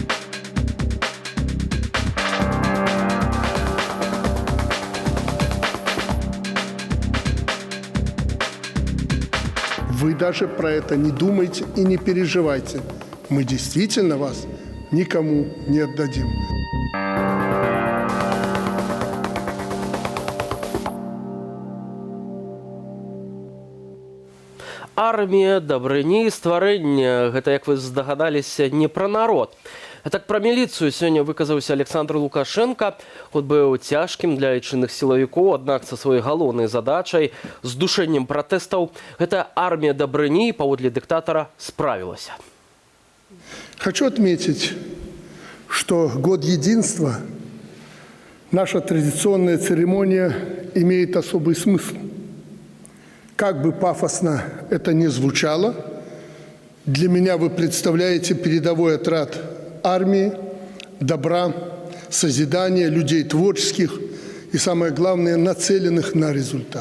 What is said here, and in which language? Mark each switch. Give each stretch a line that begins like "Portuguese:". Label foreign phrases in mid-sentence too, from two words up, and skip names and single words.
Russian: Вы даже про это не думайте и не переживайте. Мы действительно вас никому не отдадим.
Belarusian: Армія, дабрыні, стварэнне. Гэта, як вы здагадаліся, не пра народ. Так пра міліцыю сёння выказаўся Александр Лукашенко. Ход быў цяжкім для айчынных сілавікоў, аднак са сваёй галоўнай задачай з душэннем пратэстаў гэта армія дабрыні паводле дыктатара справілася.
Russian: Хочу отметить, что Год Единства, наша традиционная церемония, имеет особый смысл. Как бы пафосно это ни звучало, для меня вы представляете передовой отряд армии, добра, созидания, людей творческих и, самое главное, нацеленных на результат.